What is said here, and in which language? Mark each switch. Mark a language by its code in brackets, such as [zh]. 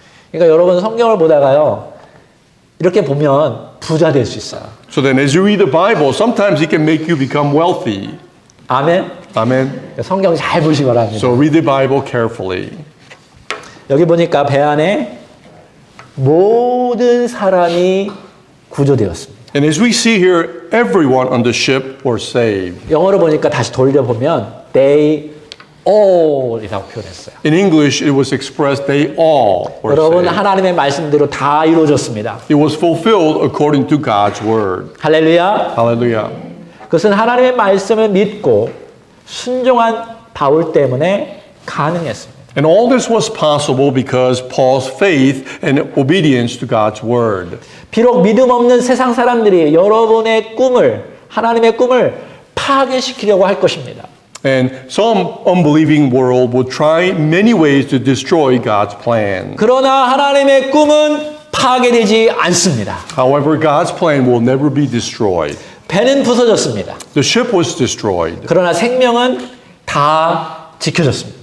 [ko] 그러니까 여러분 성경을 보다가요. 이렇게 보면 부자 될 수 있어요. [en] So then as you read the Bible, sometimes it can make you become wealthy. [ko] 아멘. [en] Amen. [ko] 성경 잘 보시기 바랍니다. [en] So read the Bible carefully. [ko] 여기 보니까 배 안에 모든 사람이 구조되었습니다. [en] And as we see here, everyone on the ship were saved. [ko] 영어로 보니까 다시 돌려보면 [en] they all [ko] 이라고 표현했어요. [en] In English, it was expressed they all were [ko] 여러분 [en] saved. [ko] 하나님의 말씀대로 다 이루어졌습니다. [en] It was fulfilled according to God's word. [ko] 할렐루야. [en] Hallelujah. [ko] 그것은 하나님의 말씀을 믿고 순종한 바울 때문에 가능했습니다. [en] And all this was possible because Paul's faith and obedience to God's word. [ko] 비록 믿음 없는 세상 사람들이 여러분의 꿈을 하나님의 꿈을 파괴시키려고 할 것입니다. [en] And some unbelieving world will try many ways to destroy God's plan. [ko] 그러나 하나님의 꿈은 파괴되지 않습니다. [en] However, God's plan will never be destroyed. [ko] 배는 부서졌습니다. [en] The ship was destroyed, [ko] 그러나 생명은 다 지켜졌습니다.